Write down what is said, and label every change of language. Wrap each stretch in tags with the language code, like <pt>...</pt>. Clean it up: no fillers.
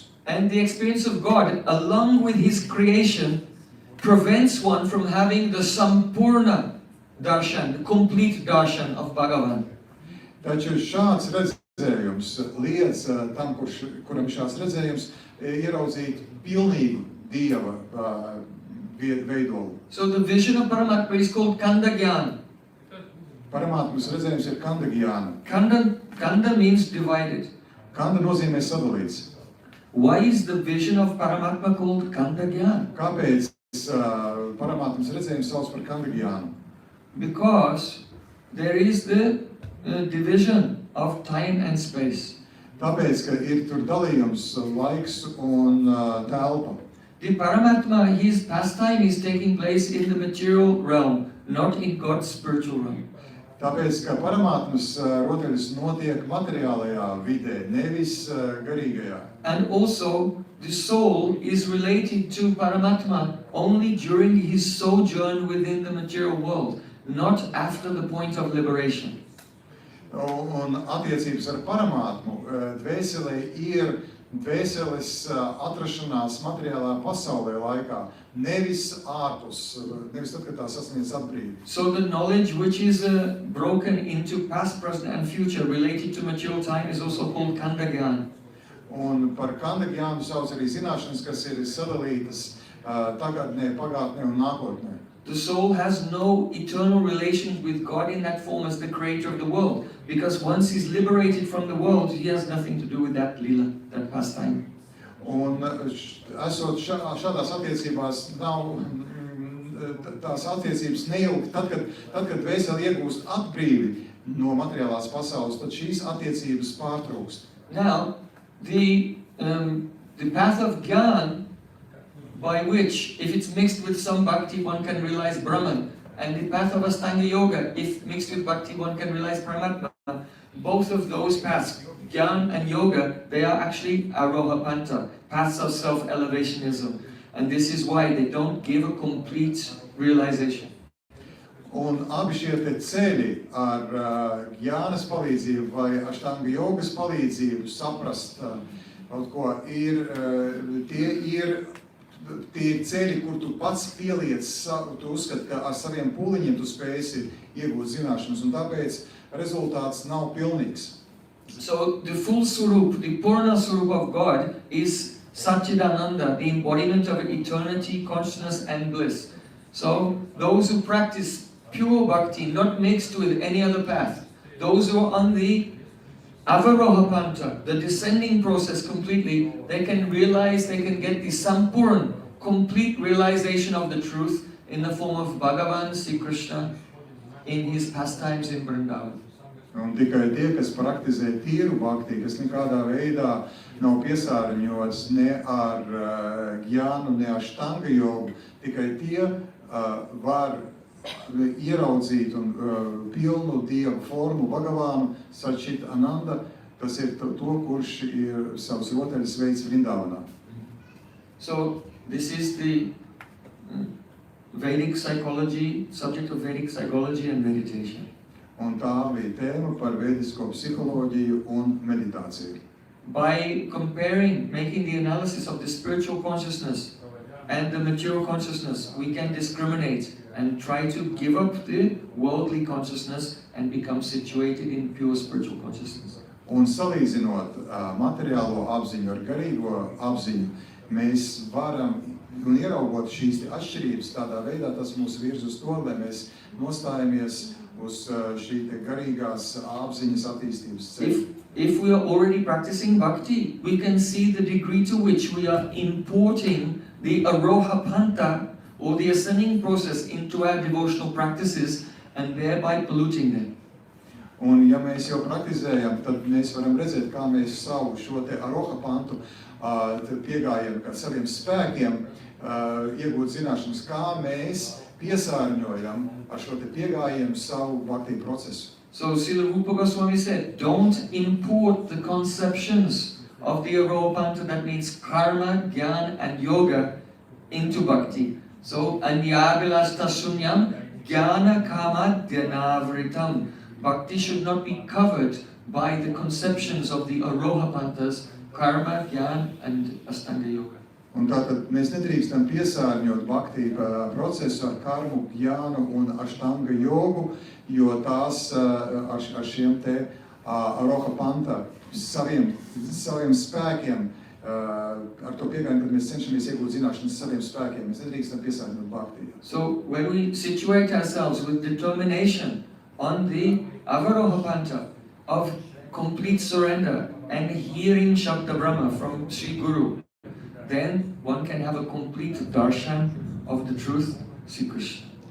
<en>And the experience of God along with his creation prevents one from having the Sampurna darshan, the complete darshan of Bhagavan.</en> <lv>Taču šāds redzējums liedz tam, kuram šāds redzējums ieraudzīt pilnīgu Dieva veidolu.</lv> <en>So the vision of Paramatma is called Kanda Gyan.</en> <lv>Paramātmas redzējums ir kanda gyāna.</lv> <en>Kanda means divided.</en> <lv>Kanda nozīmē sadalīts.</lv> <en>Why is the vision of Paramatma called Kanda Gyan?</en> <lv>Kāpēc paramātmas redzējums sauc par kanda gyānu?</lv> <en>Because there is the division of time and space.</en> <lv>Tāpēc, ka ir tur dalījums laiks un telpa.</lv> <en>The Paramatma, his pastime is taking place in the material realm, not in God's spiritual realm.</en> <lv>Tāpēc, ka paramātmas rotaļas notiek materiālajā vidē, nevis garīgajā.</lv> <en>And also, the soul is related to Paramatma only during his sojourn within the material world, not after the point of liberation.</en> <lv>Un attiecības ar paramātmu dvēselē ir dvēseles atrašanās materiālā pasaulē laikā, nevis ārpus, nevis tad, kad tā sasniedz atbrīdi.</lv> <en>So the knowledge which is broken into past, present and future related to material time is also called Kanda Gyan.</en> <lv>Un par kanda gyānu sauc arī zināšanas, kas ir sadalītas tagadnē, pagātnē un nākotnē.</lv> <en>The soul has no eternal relations with God in that form as the creator of the world, because once he's liberated from the world, he has nothing to do with that lila, that pastime.</en> <lv>Un esot šādās attiecībās nav tās attiecības neilgi, tad, kad dvēseli iegūst atbrīvi no materiālās pasaules, tad šīs attiecības pārtrūkst.</lv> <en>Now, the path of Gyan, by which, if it's mixed with some bhakti, one can realize Brahman, and the path of Ashtanga Yoga, if mixed with bhakti, one can realize Paramatma. Both of those paths, Gyan and Yoga, they are actually Arohapanta, paths of self-elevationism. And this is why they don't give a complete realization.</en> <lv>Un abi šie te ceļi ar Gyānas palīdzību vai Ashtanga jogas palīdzību saprast kaut ko tie ir ceļi, kur tu pats pieliec, tu uzskati, ka ar saviem pūliņiem tu spēsi iegūt zināšanas, un tāpēc rezultāts nav pilnīgs.</lv> <en>So the full Swarup, the Purna Swarup of God is Satchidananda, the embodiment of eternity, consciousness and bliss. So those who practice pure bhakti, not mixed with any other path, those who are on the Avarohapanta, the descending process completely, they can realize, they can get the Sampurn, complete realization of the truth in the form of Bhagavan Sri Krishna in his pastimes in Vrindavan.</en> <lv>Un tikai tie, kas praktizē tīru bhakti, kas nekādā veidā nav piesārņots ne ar gyānu, ne ar štanga jogu, tikai tie var ieraudzīt un pilnu Dievu formu Bhagavānu Satčit Ananda, tas ir to, kurš ir savus rotaļas veids Vrindavanā.</lv> <en>So this is the Vedic psychology, subject of Vedic psychology and meditation.</en> <lv>Un tā bija tēma par vedisko psiholoģiju un meditāciju.</lv> <en>By comparing, making the analysis of the spiritual consciousness and the material consciousness, we can discriminate and try to give up the worldly consciousness and become situated in pure spiritual consciousness.</en> <lv>Un salīdzinot materiālo apziņu ar garīgo apziņu, mēs varam un ieraugot šīs atšķirības tādā veidā, tas mūs virz uz to, lai mēs nostājamies uz šī garīgās apziņas attīstības ceļu.</lv> <en>If we are already practicing bhakti, we can see the degree to which we are importing the aroha panta or the ascending process into our devotional practices and thereby polluting them.</en> <lv>Un ja mēs jau praktizējam, tad mēs varam redzēt, kā mēs savu šo te aroha pantu piegājam kā saviem spēkiem, iegūt zināšanas, kā mēs piesārņojam ar šo te piegājienu savu bhakti procesu.</lv> <en>So Srila Rupa Goswami said, don't import the conceptions of the Aropanta, that means karma, jnana and yoga, into bhakti.</en> <sa>So anyabhilashta sunyam jnana kama dhyanavritam.</sa> <en>Bhakti should not be covered by the conceptions of the Arohapantas, karma, jnana and astanga yoga.</en> <lv>Un tātad mēs nedrīkstam piesārņot bhakti procesu ar karmu, jnānu un aštanga jogu, jo tās ar šiem te aroha panta saviem spēkiem, ar to piegājumu, kad mēs cenšamies iegūt zināšanas saviem spēkiem, mēs nedrīkstam piesārņot bhakti.</lv> <en>So when we situate ourselves with determination on the avaroha panta of complete surrender and hearing Shabda Brahma from Sri Guru, then one can have a complete darshan of the truth, Sri Krishna.</en>